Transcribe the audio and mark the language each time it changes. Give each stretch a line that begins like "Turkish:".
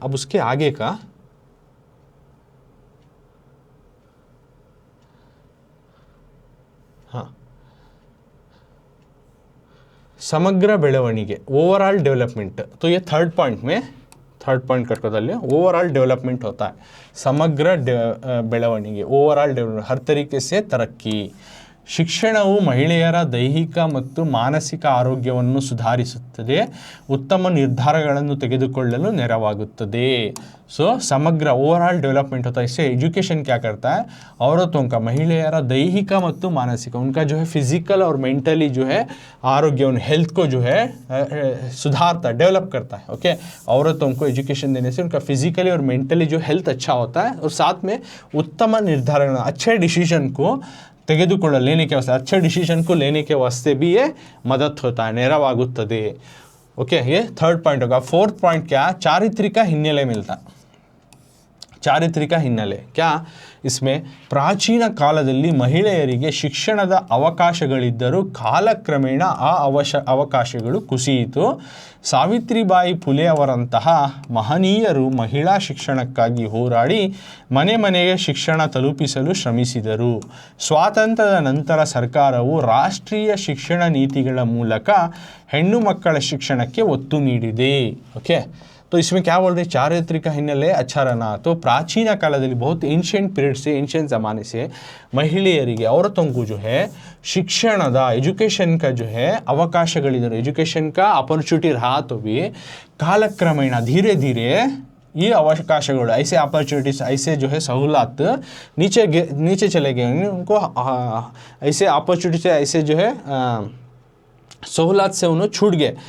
Hindi: अब उसके आगे का हाँ,
Kannada: समग्र ಬೆಳವಣಿಗೆ,
Hindi: ओवरऑल डेवलपमेंट। तो ये थर्ड पॉइंट करके ओवरऑल डेवलपमेंट होता है,
Kannada: समग्र ಬೆಳವಣಿಗೆ,
Hindi: ओवरऑल डेवलपमेंट, हर तरीके से तरक्की।
Kannada: ಶಿಕ್ಷಣವು ಮಹಿಳೆಯರ ದೈಹಿಕ ಮತ್ತು ಮಾನಸಿಕ ಆರೋಗ್ಯವನ್ನು ಸುಧಾರಿಸುತ್ತದೆ, ಉತ್ತಮ ನಿರ್ಧಾರಗಳನ್ನು ತೆಗೆದುಕೊಳ್ಳಲು ನೆರವಾಗುತ್ತದೆ।
Hindi: सो समग्र ओवरऑल डेवलपमेंट होता है। इससे एजुकेशन क्या करता है, औरतों का,
Kannada: महिलाएरा दैहिक ಮತ್ತು मानसिक,
Hindi: उनका जो है फिजिकल और मेंटली जो है आरोग्य, उन हेल्थ को जो है सुधारता है, डेवलप करता है। ओके, औरतों को एजुकेशन देने से उनका फिजिकली और मेंटली जो हेल्थ अच्छा होता है और साथ में उत्तम निर्धारण, अच्छे डिसीजन को लेने के वास्ते, अच्छे डिसीजन को लेने के वास्ते भी ये मदद होता है,
Kannada: नेरवागुत्तदे।
Hindi: ओके, ये थर्ड पॉइंट होगा। फोर्थ पॉइंट क्या, चारित्रिक हिन्नेले मिलता।
Kannada: ಚಾರಿತ್ರಿಕ ಹಿನ್ನೆಲೆ
Hindi: क्या, इसमें
Kannada: ಪ್ರಾಚೀನ ಕಾಲದಲ್ಲಿ ಮಹಿಳೆಯರಿಗೆ ಶಿಕ್ಷಣದ ಅವಕಾಶಗಳಿದ್ದರೂ ಕಾಲಕ್ರಮೇಣ ಆ ಅವಕಾಶಗಳು ಕುಸಿಯಿತು। ಸಾವಿತ್ರಿಬಾಯಿ ಫುಲೆ ಅವರಂತಹ ಮಹನೀಯರು ಮಹಿಳಾ ಶಿಕ್ಷಣಕ್ಕಾಗಿ ಹೋರಾಡಿ ಮನೆ ಮನೆಗೆ ಶಿಕ್ಷಣ ತಲುಪಿಸಲು ಶ್ರಮಿಸಿದರು। ಸ್ವಾತಂತ್ರ್ಯದ ನಂತರ ಸರ್ಕಾರವು ರಾಷ್ಟ್ರೀಯ ಶಿಕ್ಷಣ ನೀತಿಗಳ ಮೂಲಕ ಹೆಣ್ಣು ಮಕ್ಕಳ ಶಿಕ್ಷಣಕ್ಕೆ ಒತ್ತು ನೀಡಿದೆ।
Hindi: ಓಕೆ, तो इसमें क्या बोल रहे हैं, चारित्रिक हिन्नेले अच्छा रहना। तो प्राचीन कालದಲ್ಲಿ बहुत एंशिएंट पीरियड से, एंशिएंट ज़माने से
Kannada: महिಳೆಯರಿಗೆ,
Hindi: औरतों को जो है शिक्षणದ, एजुकेशन का जो है
Kannada: ಅವಕಾಶಗಳಿದ್ದರು,
Hindi: एजुकेशन का अपॉर्चुनिटी रहा तो भी कालक्रमेण धीरे धीरे ये अवकाशಗಳು, ऐसे अपॉर्चुनिटीज, ऐसे जो है सहूलत नीचे चले गए, उनको ऐसे अपॉर्चुनिटी से ऐसे जो है सहूलत से उन्होंने छूट गए।